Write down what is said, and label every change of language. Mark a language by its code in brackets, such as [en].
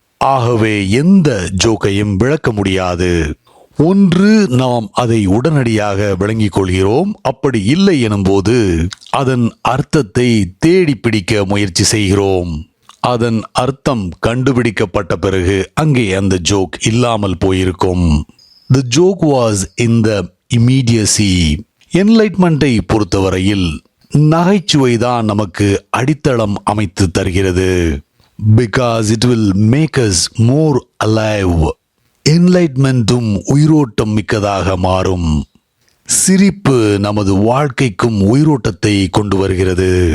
[ta] ஆகவே எந்த ஜோக்கையும் விளக்க முடியாது. ஒன்று நாம் அதை உடனடியாக விளங்கிக் கொள்கிறோம், அப்படி இல்லை எனும்போது அதன் அர்த்தத்தை தேடி பிடிக்க முயற்சி செய்கிறோம். அதன் அர்த்தம் கண்டுபிடிக்கப்பட்ட பிறகு அங்கே அந்த ஜோக் இல்லாமல் போயிருக்கும். [en] The joke was in the immediacy. [ta] என்லைட்மெண்ட்டை பொறுத்தவரையில் நகைச்சுவை தான் நமக்கு அடித்தளம் அமைத்து தருகிறது. [en] Because it will make us more alive. [ta] என்லைட்மெண்ட்டும் உயிரோட்டம் மிக்கதாக மாறும். சிரிப்பு நமது வாழ்க்கைக்கும் உயிரோட்டத்தை கொண்டு வருகிறது.